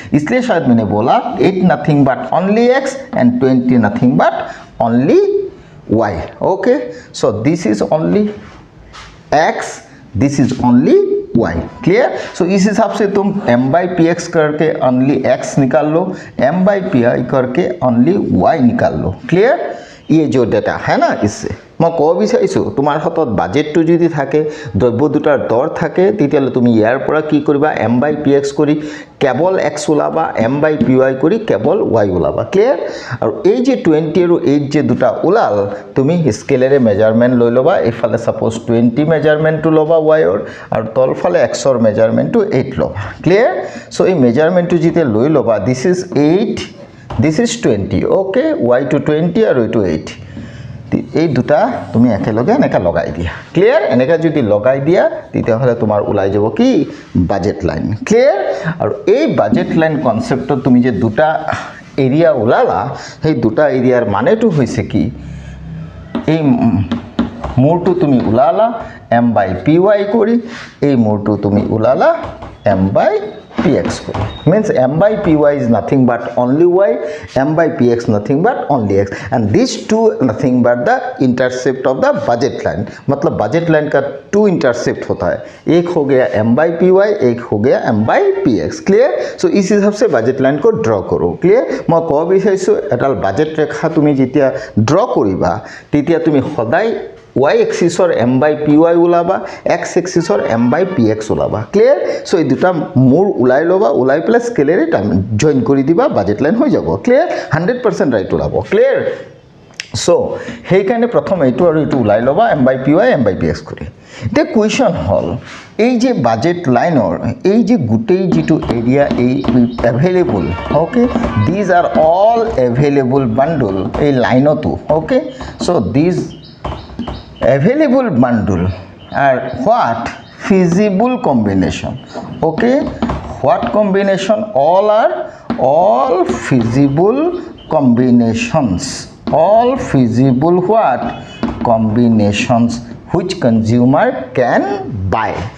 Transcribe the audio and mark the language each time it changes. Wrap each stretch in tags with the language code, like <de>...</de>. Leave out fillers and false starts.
<hi>इसलिए शायद मैंने बोला 8</hi> <en>Nothing but only X and 20 nothing but only Y। Okay, so this is only X, this is only Y। Clear?</en> <hi>सो इस हिसाब से तुम m/px करके ओनली x निकाल लो, m/pi करके ओनली y निकाल लो।</hi> <en>Clear?</en> <hi>ये जो डेटा है ना, इससे मैं कब</hi> <as>বিচাৰিছো তোমাৰ হাতত বাজেটটো যদি থাকে, দ্ৰব্য দুটাৰ দৰ থাকে, তেতিয়ালে তুমি ইয়াৰ পৰা কি কৰিবা, m/px কৰি কেৱল x ওলাবা, m/py কৰি কেৱল y ওলাবা। ক্লিয়াৰ? আৰু এই যে 20 আৰু 8 যে দুটা ওলাল, তুমি স্কেলেৰে মেজাৰমেন্ট লৈ লবা, এফালে সাপোজ 20 মেজাৰমেন্টটো লবা y ৰ, আৰু তলফালে x ৰ মেজাৰমেন্টটো 8 লবা। ক্লিয়াৰ? সো এই মেজাৰমেন্টটো যেতিয়া লৈ লবা,</as> <en>This is 8, this is 20।</en> <as>Okay, y two 20 আৰু এইটো 8, এই দুটা তুমি একেলগে এনেকা লগাই দিয়া। ক্লিয়ার? এনেকা যদি লগাই দিয়া তেতিয়াহলে তোমাৰ ওলাই যাব কি, বাজেট লাইন। ক্লিয়ার? আৰু এই বাজেট লাইন কনসেপ্টত তুমি যে দুটা এরিয়া ওলালা, সেই দুটা এরিয়াৰ মানেটো হৈছে কি, এই মোৰটো তুমি ওলালা m/py কৰি, এই মোৰটো তুমি ওলালা m/px কৰি।</as> <en>Means m/py is nothing but only y, m/px nothing but only x, and these two nothing but the intercept of the budget line।</en> <hi>मतलब budget line का 2 intercept होता है, एक हो गया m/py, एक हो गया m/px। क्लियर? सो इस हिसाब से बजेट लाइन को ड्र करो।</hi> <en>Clear?</en> <hi>मैं कब</hi> <as>বিচাৰিছো এডাল বাজেট ৰেখা তুমি যেতিয়া ড্ৰ কৰিবা, তেতিয়া তুমি সদায় y এক্সিসৰ m/py ওলাবা, x এক্সিসৰ m/px ওলাবা। ক্লিয়ার? সো এই দুটা মূৰ ওলাই লবা, ওলাই প্লাস স্কেলেৰে জয়েন কৰি দিবা, বাজেট লাইন হৈ যাব। ক্লিয়ার? 100% ৰাইট ওলাব। ক্লিয়ার? সো সেইকাৰণে প্ৰথম এইটো আৰু এইটো ওলাই লবা m/py m/px কৰি। এতিয়া কুৱেশ্যন হল, এই যে বাজেট লাইনৰ এই যে গোটেই যেটো এৰিয়া এই available, okay,</as> <en>these are all available bundle</en> <as>এই লাইনতো।</as> <en>Okay, so these available bundle are what feasible combination. Okay, what combination? All are all feasible combinations, all feasible what combinations which consumer can buy।</en>